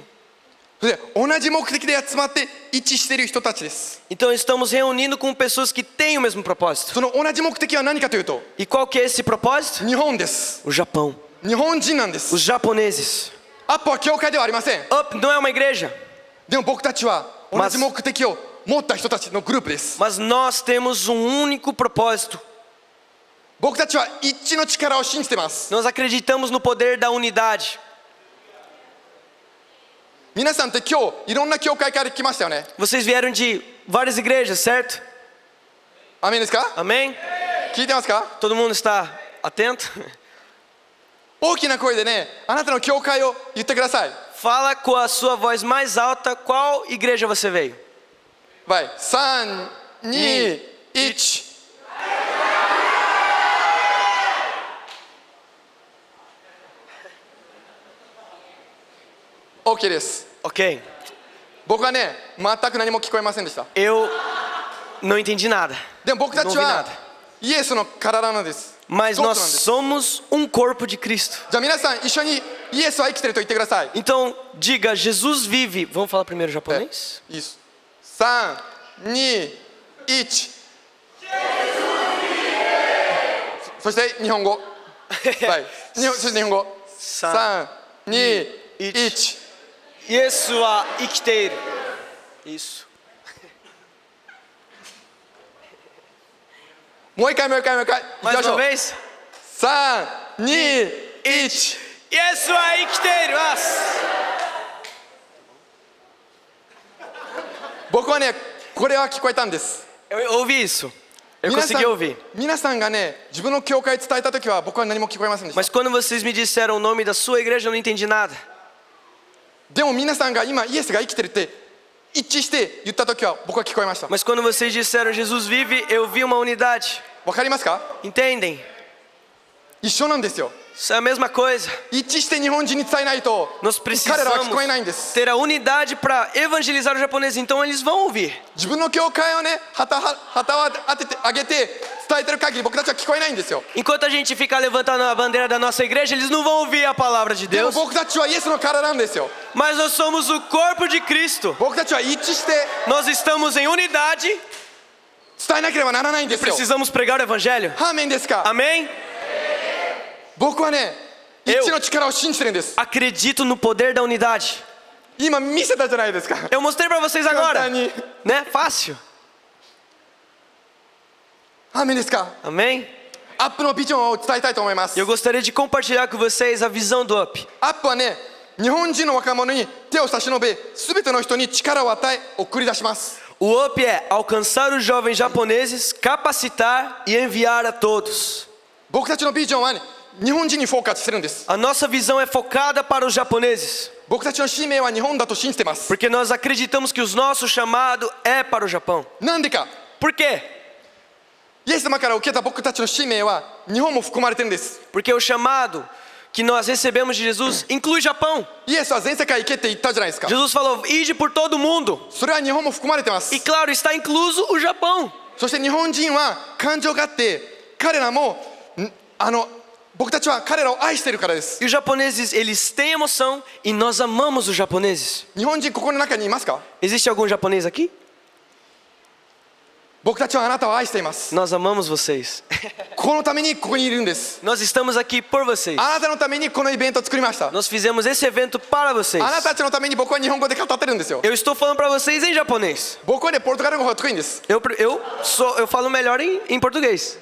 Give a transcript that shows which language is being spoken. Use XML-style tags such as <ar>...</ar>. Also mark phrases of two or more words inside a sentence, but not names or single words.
<ja>で、同じ目的で集まって一致している人たちです。</ja> <pt>Então estamos reunindo com pessoas que têm o mesmo propósito.</pt> <ja>その同じ目的は何かというと、</ja> <pt>E qual que é esse propósito?</pt> <ja>日本です。</ja> <pt>O Japão.</pt> <ja>日本人なんです。</ja> <pt>Os japoneses.</pt> <ja>アップは教会ではありません。</ja> <pt>UP não é uma igreja,</pt> <ja>でも僕たちは同じ目的を持った人たちのグループです。</ja> <pt>mas nós temos único propósito.</pt> <ja>僕たちは一致の力を信じてます。</ja> <pt>Nós acreditamos no poder da unidade.</pt> <ja>皆さんって今日いろんな教会から来ましたよね。</ja> <pt>Vocês vieram de várias igrejas, certo?</pt> <ja>アーメンですか。</ja> <pt>Amém?</pt> <ja>聞いてますか。</ja> <pt>Todo mundo está atento?</pt> <ja>大きな声でね、あなたの教会を言ってください。</ja> <pt>Fala com a sua voz mais alta qual igreja você veio. Vai.</pt> <ja>3、2、1。OK です。</ja> <pt>Ok.</pt> <ja>僕はね、全く何も聞こえませんでした。</ja> <pt>Eu não entendi nada.</pt> <ja>でも僕たち</ja> <pt>Não ouvi</pt> <ja>は</ja> <pt>nada.</pt> <ja>イエスの体なんです。</ja> <pt>Mas</pt> <ja>一つなん</ja> <pt>nós</pt> <ja>です。</ja> <pt>somos corpo de Cristo.</pt> <ja>じゃあ皆さん一緒にイエスは生きてると言ってください。</ja> <pt>Então, diga, Jesus vive. Vamos falar primeiro japonês?</pt> <ja>いいです。3、2、1。そして日本語。はい。そして日本語。3、2、1。イエスは生きている.</ja> <pt>Isso.</pt> <ja>もう一回。行き</ja> <pt>Mais</pt> <ja>ましょ</ja> <pt>uma</pt> <ja>う。</ja> <pt>vez.</pt> <ja>3、2、1。イエスは生きている. 僕はね、これは聞こえたんです。</ja> <pt>Eu ouvi isso. Eu consegui ouvir.</pt> <ja>皆さんがね、自分の教会伝えたときは僕は何も聞こえませんでした。</ja> <pt>Mas quando vocês me disseram o nome da sua igreja, eu não entendi nada.</pt> <ja>でも皆さんが今イエスが生きてるって一致して言ったときは僕は聞こえました。</ja> <pt>Mas quando vocês disseram Jesus vive, eu vi uma unidade.</pt> <ja>わかりますか。</ja> <pt>Entendem?</pt> <ja>一緒なんですよ。</ja> <pt>Isso é a mesma coisa.</pt> <ja>一致して日本人に伝えないと</ja> <pt>Nós</pt> <ja>彼らは聞こえ</ja> <pt>precisamos</pt> <ja>ないんです。</ja> <pt>ter a unidade para evangelizar o japonês. Então eles vão ouvir.</pt> <ja>自分の教会をね、旗を当ててあげて伝えてる限り僕たちは聞こえないんですよ。</ja> <pt>Enquanto a gente fica levantando a bandeira da nossa igreja, eles não vão ouvir a palavra de</pt> <ja>でも</ja> <pt>Deus.</pt> <ja>僕たちはイエスの体なんですよ。</ja> <pt>Mas nós somos o corpo de Cristo.</pt> <ja>僕たちは一致して</ja> <pt>Nós estamos em unidade.</pt> <ja>伝えなければならないんですよ。</ja> <pt>Precisamos pregar o evangelho.</pt> <ja>アーメンですか。</ja> <pt>Amém?</pt> <ja>僕はね、一致の力を信じてるんです。</ja> <pt>Acredito no poder da unidade.</pt> <ja>今見せたじゃないですか。</ja> <pt>Eu mostrei para vocês</pt> <ja>簡</ja> <pt>agora.</pt> <ja>単に。</ja> <pt>Né? Fácil.</pt> <ja>アーメンですか。</ja> <pt>Amém?</pt> <ja>アップのビジョンを伝えたいと思います。</ja> <pt>Eu gostaria de compartilhar com vocês a visão do UP.</pt> <ja>アップはね、日本人の若者に手を差し伸べ、すべての人に力を与え、送り出します。</ja> <pt>O UP é alcançar os jovens japoneses, capacitar e enviar a todos.</pt> <ja>僕たちのビジョンはね、日本人にフォーカスしてるんです。</ja> <pt>A nossa visão é focada para os japoneses,</pt> <ja>僕たちの使命は日本だと信じてます。</ja> <pt>porque nós acreditamos que o nosso chamado é para o Japão.</pt> <ja>なんでか。</ja> <pt>Por quê?</pt> <ja>イエス様から受けた僕たちの使命は日本も含まれてるんです。</ja> <pt>Porque o chamado que nós recebemos de Jesus inclui Japão.</pt> <ja>イエスは全世界行けって言ったじゃないですか。</ja> <pt>Jesus falou, ide por todo mundo.</pt> <ja>それは日本も含まれてます。</ja> <pt>E claro, está incluso o Japão.</pt> <ja>そして日本人は感情があって、彼らも僕たちは彼らを愛しているからです。</ja> <pt>E os japoneses, eles têm emoção e nós amamos os japoneses.</pt> <ja>日本人ここの中にいますか？</ja> <pt>Existe algum japonês aqui?</pt> <ja>僕たちはあなたを愛しています。</ja> <pt>Nós amamos vocês.</pt> <ja>このためにここにいるんです。</ja> <pt>Nós estamos aqui por vocês.</pt> <ja>あなたのためにこのイベントを作りました。</ja> <pt>Nós fizemos esse evento para vocês.</pt> <ja>あなたたちのために僕は日本語で語ってるんですよ。</ja> <pt>Eu estou falando para vocês em japonês.</pt> <ja>僕はね、ポルトガル語が得意んです。</ja> <pt>Eu falo melhor em português.</pt>